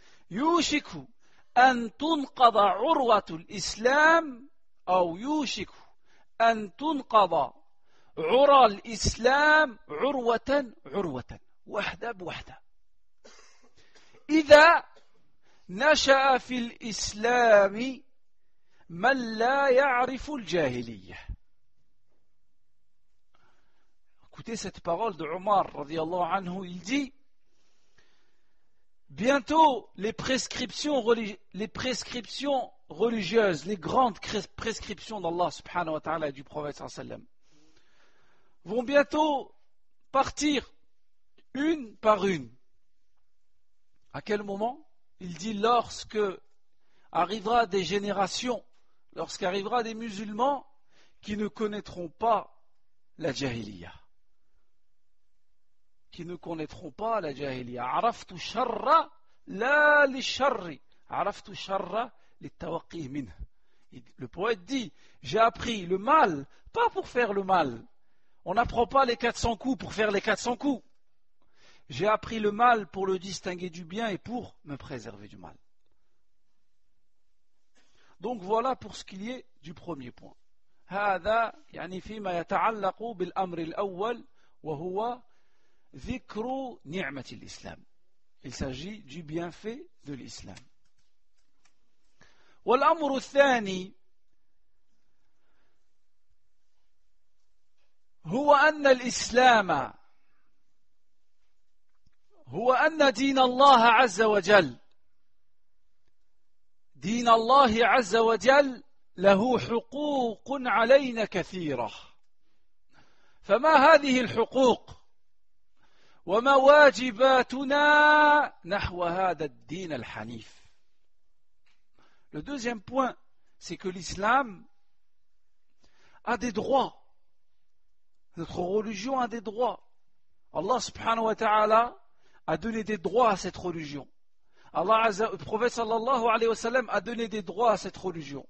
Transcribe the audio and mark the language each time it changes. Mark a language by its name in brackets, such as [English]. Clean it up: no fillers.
[Arabic] يوشك أن تنقض عروة الإسلام أو يوشك أن تنقض عرى الإسلام عروة عروة وحدة بوحدة إذا نشأ في الإسلام من لا يعرف الجاهلية. [French] Écoutez cette parole de Omar radiyallahu anhu, il dit: bientôt les prescriptions religieuses, les grandes prescriptions d'Allah subhanahu wa ta'ala et du prophète sallallahu alayhi wa sallam vont bientôt partir une par une. À quel moment? Il dit lorsque arrivera des générations, lorsqu'arrivera des musulmans qui ne connaîtront pas la jahiliya. Qui ne connaîtront pas la jahiliya. [Arabic] Araftu sharra la li sharri. Araftu sharra li tawaqih minh. [French] Le poète dit: j'ai appris le mal, pas pour faire le mal. On n'apprend pas les 400 coups pour faire les 400 coups. J'ai appris le mal pour le distinguer du bien et pour me préserver du mal. Donc voilà pour ce qu'il y est du premier point. [Arabic] هذا يعني فيما يتعلق بالأمر الأول وهو ذكر نعمة الإسلام. [French] Il s'agit du bienfait de l'islam. [Arabic] والأمر الثاني هو أن الإسلام هو أن دين الله عز وجل دين الله عز وجل له حقوق علينا كثيرة. فما هذه الحقوق وما واجباتنا نحو هذا الدين الحنيف. [French] Le deuxième point, c'est que l'islam a des droits. Notre religion a des droits. Allah subhanahu wa ta'ala a donné des droits à cette religion. Le prophète sallallahu alayhi wa sallam a donné des droits à cette religion.